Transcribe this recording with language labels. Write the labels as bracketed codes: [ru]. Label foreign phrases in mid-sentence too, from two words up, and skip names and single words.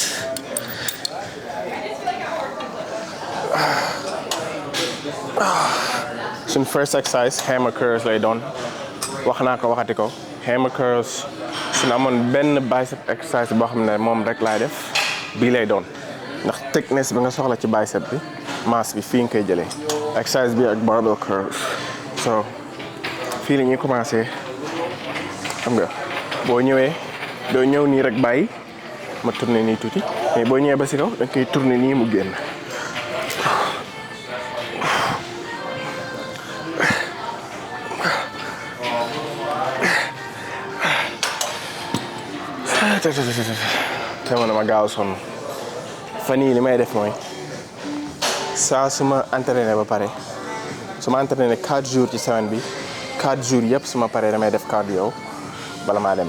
[wo] suñ [en] first exercise hammer curls [wo] lay doon wax naa ko waxati ko [en] hammer curls [wo] suñu amoon benn [en] bicep exercise [wo] boo xam ne moom rek laay def bii lay doon ndax thickness bi nga soxla ci bicep bi masse bi fii nga koy jëlee exercise bi ak [en] barbell curls. [wo] so fii la ñuy commencé xam nga boo ñëwee doo ñëw nii rek bàyyi ma tourner nii tuuti mais boo ñëwee ba si kaw da nga koy tourner nii mu génn. te ma dama gaaw sonn fan yii li may def mooy saa su ma entraîné ba pare su ma entraîné [fr] 4 jours ci semaine [wo] bi [fr] 4 jours [wo] yëpp su ma paree damay def cardio bala maa dem.